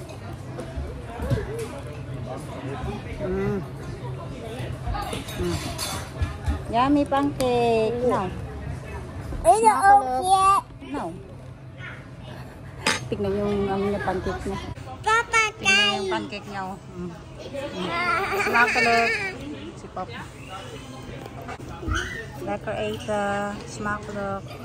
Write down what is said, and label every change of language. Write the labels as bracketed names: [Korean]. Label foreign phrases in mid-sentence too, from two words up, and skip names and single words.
[English] Yummy pancake. No. [Dutch] In de oogje. [English] No. [Filipino] Tignan yung niya pancake niya. [Dutch] Papa, [Filipino] Tignan yung [Dutch] kijk. [Filipino] pancake niya, oh. Smakelijk. Si Papa. [Dutch] Lekker eten. Smakelijk.